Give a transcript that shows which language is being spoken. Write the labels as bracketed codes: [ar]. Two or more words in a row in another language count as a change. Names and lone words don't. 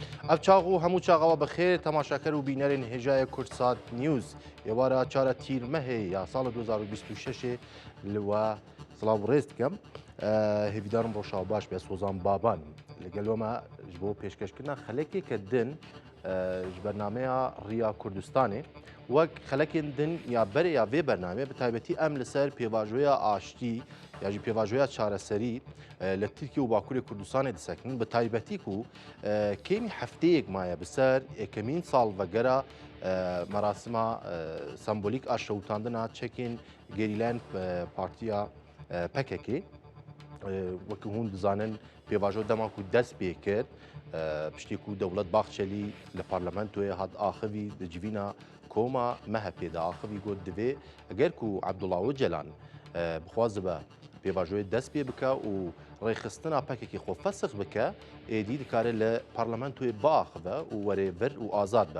[ku] افچاغو همو چاغوا بخیر تماشاگر و بینرین هجای کورسات نیوز یوارا چارە تیرمەهێ یا ساڵە 2026 لوا سڵاو ڕێست کەم هێویدارم ڕۆژاو باش بێ سۆزان بابان لەگەلۆمە ji بۆ پێشکەشکردنا خەلەکێکە دن ji بەرنمەیە ڕیا کوردستانê وەک خەلەکێن دن یا بەرێ یا vê بەرنامێ bi taybetî em li ser pêvajoya aştî ya jî pêvajoya çareserî li Tirkiye û Bakurê Kurdistanê disekinin bi taybetî ku kêmî hefteyek maye bi ser yekemîn sal vegera merasima sembolîk a şewitandina çekên gerîlen partiya PKK wekî hûn dizanin pêvajo dema ku dest pê kir piştî ku Dewlet Baxçelî li parlamentoyê hat axivî di civîna koma MHP'de axivî got divê eger ku Abdullah Öcalan bixwaze be pêvajoyê dest pê bike û rêxistina PKK xwe fesix bike êdî dikare li parlamentoyê biaxive û were vir û azad be.